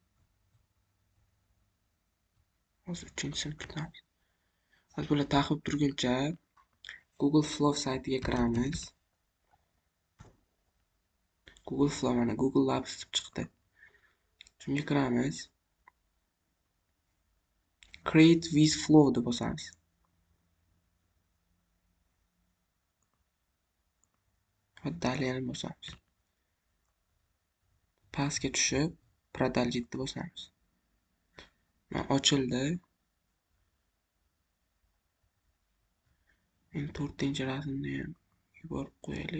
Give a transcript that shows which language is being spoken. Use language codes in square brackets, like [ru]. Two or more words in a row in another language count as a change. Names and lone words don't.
[uz] Hozir uchinchisini kutamiz. Hozir bular taxib turguncha Google Flow saytiga kiramiz. Google Flow mana Google Labs deb chiqdi. Shunga kiramiz. [en] Create with Flow [uz] deb bosamiz. Va daliyani bosamiz. Pastga tushib, продолжить deb bosamiz. Mana ochildi. Endi to'rtinchi rasmni ham yuborib qo'yaylik.